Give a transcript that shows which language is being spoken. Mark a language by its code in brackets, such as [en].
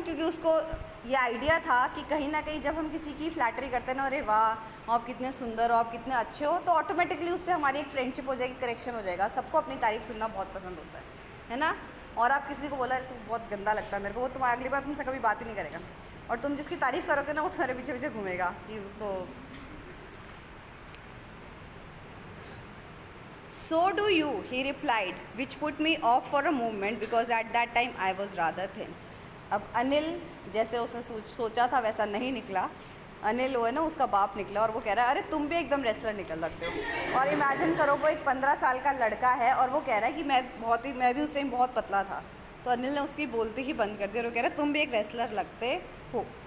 [hi] क्योंकि उसको ये आइडिया था कि कहीं ना कहीं जब हम किसी की फ्लैटरी करते हैं ना, अरे वाह आप कितने सुंदर हो, आप कितने अच्छे हो, तो ऑटोमेटिकली उससे हमारी एक फ्रेंडशिप हो जाएगी, करेक्शन हो जाएगा. सबको अपनी तारीफ़ सुनना बहुत पसंद होता है ना. और आप किसी को बोला तू बहुत गंदा लगता है मेरे को, वो तुम्हारी अगली बार तुमसे कभी बात ही नहीं करेगा. और तुम जिसकी तारीफ़ करोगे ना वो तुम्हारे पीछे पीछे घूमेगा कि उसको. [en] So do you, he replied, which put me off for a moment because at that time I was rather thin. [hi] अब अनिल जैसे उसने सोचा था वैसा नहीं निकला. अनिल वो है ना उसका बाप निकला और वो कह रहा है अरे तुम भी एकदम रेसलर निकल लगते हो. और इमेजिन करो वो एक 15 साल का लड़का है और वो कह रहा है कि मैं भी उस टाइम बहुत पतला था. तो अनिल ने उसकी बोलती ही बंद कर दी और वो कह रहा है तुम भी एक रेसलर लगते हो.